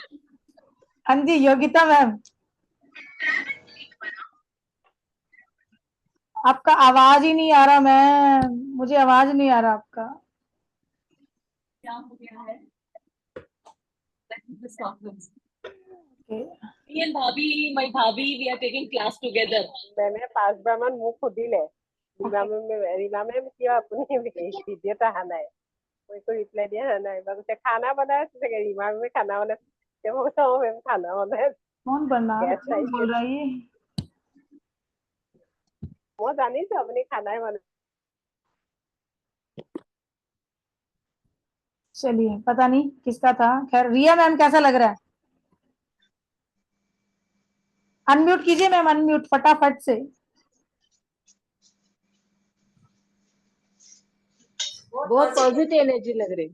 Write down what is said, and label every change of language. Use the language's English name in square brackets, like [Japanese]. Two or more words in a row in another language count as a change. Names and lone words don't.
[Hindi] हाँ जी योगिता मैम, आपका आवाज ही नहीं आ रहा मैम, मुझे आवाज नहीं आ रहा आपका। क्या हो गया है? [English] Okay. Me and my bhabhi, we are taking class together. [Assamese] मैंने 5 বাৰমান মোক সুধিলে ৰীমা মেম কিয় আপুনি ভিডিঅ'ত অহা নাই, মই একো ৰিপ্লাই দিয়া নাই। এবাৰ কৈছে খানা বনাই আছে চাগে, ৰীমা মেমে খানা বনাই আছে। মই কৈছো মেম খানা বনাই আছে। [Hindi] कौन बना Guest कौन [Assamese] আহিছে। [Hindi] बोल रहा है ये? [Assamese] মই জানিছো আপুনি খানাই বনাই। [Hindi] चलिए, पता नहीं किसका था। खैर, रिया मैम कैसा लग रहा है? अनम्यूट कीजिए मैम, अनम्यूट फटाफट से। बहुत पॉजिटिव एनर्जी लग रही।